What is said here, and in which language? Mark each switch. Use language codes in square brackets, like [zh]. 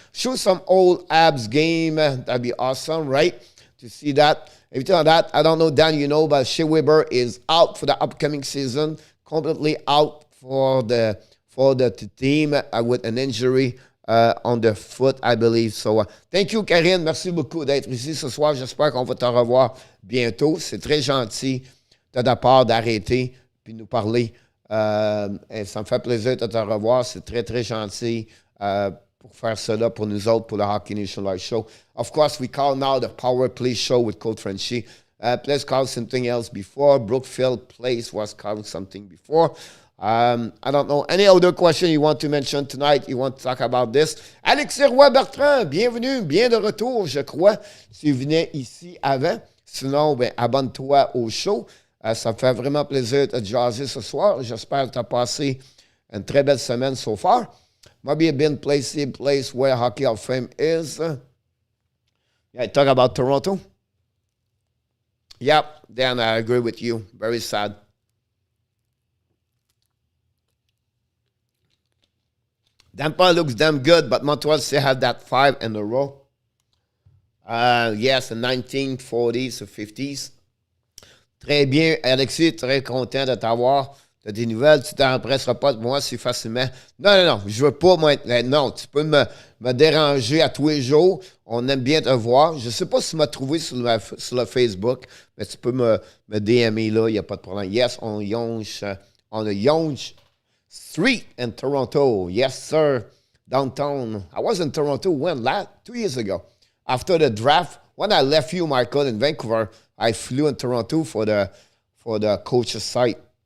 [en] Show some old Habs game. That'd be awesome, right? To see that. Everything like that. I don't know, Dan, you know, but Shea Weber is out for the upcoming season. Completely out for the team with an injury on the foot, I believe. So, thank you, Karine. [fr] Merci beaucoup d'être ici ce soir. J'espère qu'on va te revoir bientôt. C'est très gentil de ta part d'arrêter puis nous parler. Et ça me fait plaisir de te revoir. C'est très, très gentil pour faire cela pour nous autres, pour le Hockey Nation Live Show. [en] Of course, we call now the Power Play Show with Coach Frenchy. Place called something else before. Brookfield Place was called something before. I don't know. Any other question you want to mention tonight? You want to talk about this? [fr] Alexis Roy-Bertrand, bienvenue, bien de retour, je crois. Tu venais ici avant. Sinon, ben, abonne-toi au show. Ça me fait vraiment plaisir de te jaser ce soir. J'espère que tu as passé une très belle semaine [en] so far. Maybe a been place where Hockey Hall of Fame is. Yeah, talk about Toronto. Yep, Dan, I agree with you. Very sad. Tampa looks damn good, but Montreal still had that 5 in a row. Yes, the 1940s or 50s. [fr] Très bien, Alexis, très content de t'avoir. Tu as des nouvelles, tu t'empresseras pas de moi si facilement. Non, je veux pas non, tu peux me déranger à tous les jours. On aime bien te voir. Je sais pas si tu m'as trouvé sur le Facebook, mais tu peux me DMer là, il n'y a pas de problème. [en] Yes, on the Yonge Street in Toronto. Yes, sir. Downtown. I was in Toronto when? 2 years ago. After the draft, when I left you, Michael, in Vancouver, I flew in Toronto for the coach's site.